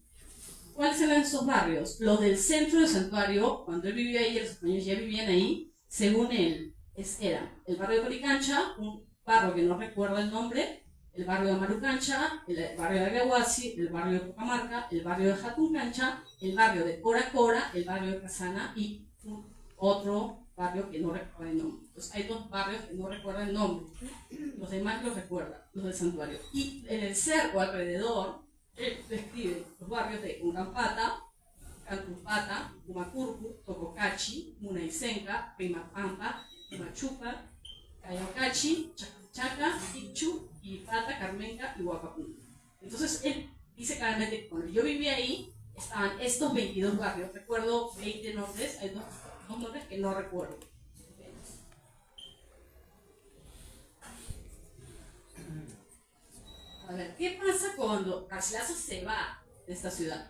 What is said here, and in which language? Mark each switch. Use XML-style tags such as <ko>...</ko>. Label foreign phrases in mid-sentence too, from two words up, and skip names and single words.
<es>¿Cuáles eran esos barrios? Los del centro del santuario, cuando él vivía ahí, los españoles ya vivían ahí, según él, eran el barrio de Coricancha, un barrio que no recuerda el nombre, el barrio de Marucancha, el barrio de Agahuasi, el barrio de Pocamarca, el barrio de Jatuncancha, el barrio de Cora Cora, el barrio de Casana y otro barrio que no recuerda el nombre. Entonces hay dos barrios que no recuerdan el nombre, los demás los recuerdan, los del santuario. Y en el cerco alrededor, él describe los barrios de Uncampata, Cantumpata, Humacurcu, Tococachi, Munaicenca, Rimapampa, Humachuca, Cayacachi, Chacachaca, Ichu, Ipata, Carmenca y Huacapunta. Entonces él dice claramente que cuando yo vivía ahí, estaban estos 22 barrios. Recuerdo 20 nombres, hay dos nombres que no recuerdo. A ver, ¿qué pasa cuando Garcilaso se va de esta ciudad?</es>